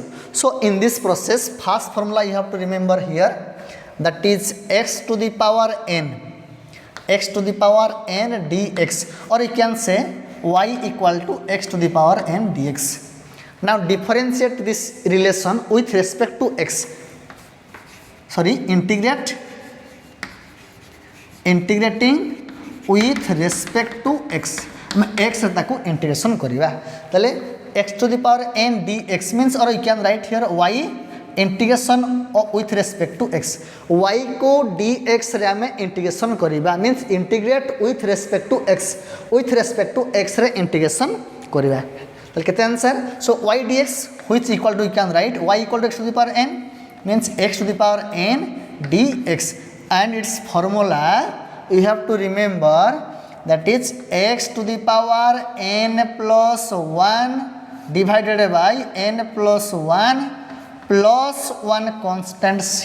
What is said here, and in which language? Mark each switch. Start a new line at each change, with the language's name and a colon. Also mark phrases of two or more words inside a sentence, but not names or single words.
English: So in this process, first formula you have to remember here, that is x to the power n dx, or you can say y equal to x to the power n dx. Now differentiate this relation with respect to x. integrating with respect to x. x
Odia: ତାକୁ ଇଣ୍ଟିଗ୍ରେସନ କରିବା, ତଲେ
English: x to the power n dx means, or you can write here y इंटीग्रेशन with respect to x. y
Odia: କୁ dx ରେ ଆମେ ଇଣ୍ଟିଗ୍ରେସନ କରିବା
English: means integrate with respect to x, with respect to x
Odia: ରେ ଇଣ୍ଟିଗ୍ରେସନ କରିବା. ତଲେ କେତେ ଆନସର?
English: So y dx which equal to, you can write y equal to x to the power n means x to the power n dx, and its formula you have to remember, that is x to the power n plus 1 divided by n plus 1 plus 1 constant c.